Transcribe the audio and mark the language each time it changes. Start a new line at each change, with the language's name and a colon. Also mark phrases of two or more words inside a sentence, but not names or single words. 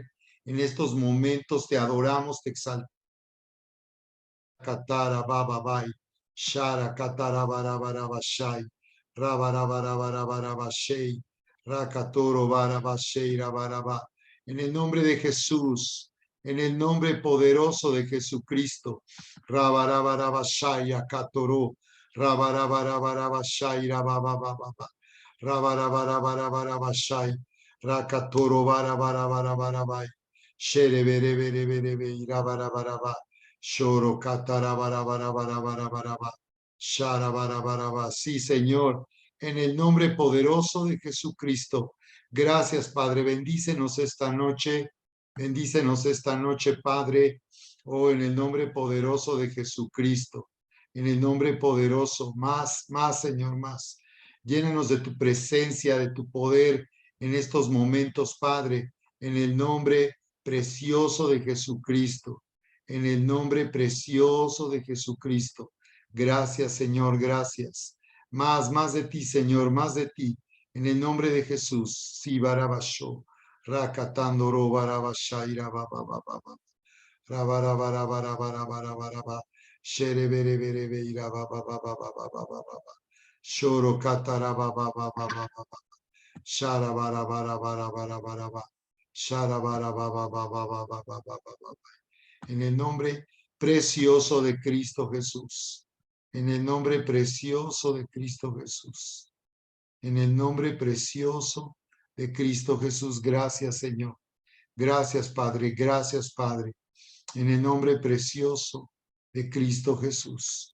Spanish: En estos momentos te adoramos, te exaltamos. Katara Baba Bai, Shara Katara Barabarabashai, Rabarabarabarabashei, Rakatoro Barabashei, Rabaraba. En el nombre de Jesús, en el nombre poderoso de Jesucristo, Rabarabarabashai, Akatoro, Rabarabarabashai, Rabababa, Rabarabarabashai, Rakatoro Barabarabarabai, Shere Bere Bere Bere Bere, Rabarabaraba. Shoro katara bara bara bara bara bara bara. Shara bara bara bara. Sí, Señor, en el nombre poderoso de Jesucristo. Gracias, Padre. Bendícenos esta noche. Bendícenos esta noche, Padre. Oh, en el nombre poderoso de Jesucristo. En el nombre poderoso. Más, más, Señor, más. Llénanos de tu presencia, de tu poder en estos momentos, Padre. En el nombre precioso de Jesucristo, en el nombre precioso de Jesucristo. Gracias, Señor, gracias. Más de ti, Señor, más de ti. En el nombre de Jesús. Si barabasho, rakatandoro barabashaira baba baba baba. Rabarabarabarabarabaraba. Shere bere bere beira baba baba baba baba baba. Shoro katara baba baba baba baba. Shara barabarabarabarabaraba. Shara barababa. En el nombre precioso de Cristo Jesús. En el nombre precioso de Cristo Jesús. En el nombre precioso de Cristo Jesús. Gracias, Señor. Gracias, Padre. Gracias, Padre. En el nombre precioso de Cristo Jesús.